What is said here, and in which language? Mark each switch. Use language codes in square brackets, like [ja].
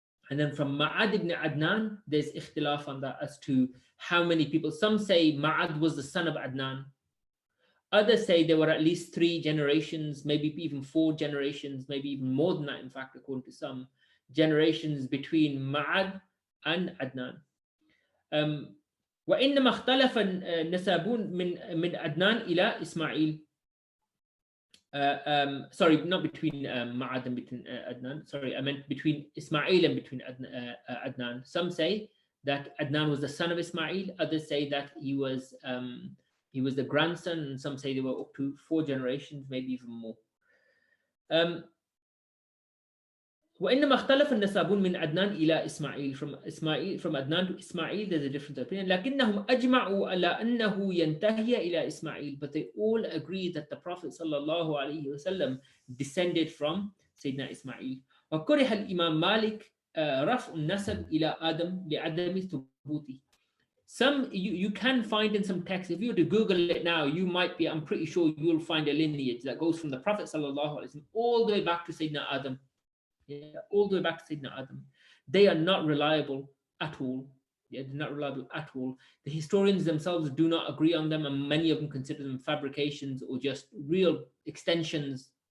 [en] And then from Ma'ad ibn Adnan, there's ikhtilaf on that as to how many people. Some say Ma'ad was the son of Adnan. Others say there were at least 3 generations, maybe even 4 generations, maybe even more than that, in fact, according to some, generations between Ma'ad and Adnan. [ar] وإنما اختلف النسابون من عدنان إلى إسماعيل. [en] Sorry, not between Ma'ad and between Adnan. Sorry, I meant between Ismail and between Adnan. Some say that Adnan was the son of Ismail. Others say that he was the grandson, and some say they were up to 4 generations, maybe even more. [ar] وإنما اختلف النسابون من عدنان إلى إسماعيل. [en] From Adnan to Ismail, there's a different opinion. [ar] لكنهم أجمعوا على أنه ينتهي إلى إسماعيل. [en] But they all agree that the Prophet [ar] صلى الله عليه وسلم [en] descended from Sayyidina Ismail. [ar] وكره الإمام مالك رفع النسب إلى آدم لعدم ثبوته. [en] Some you can find in some texts, if you were to Google it now, I'm pretty sure you'll find a lineage that goes from the Prophet sallallahu alaihi wasallam all the way back to Sayyidina Adam. Yeah, all the way back to Sayyidina Adam. They are not reliable at all. Yeah, they're not reliable at all. The historians themselves do not agree on them, and many of them consider them fabrications or just real extensions.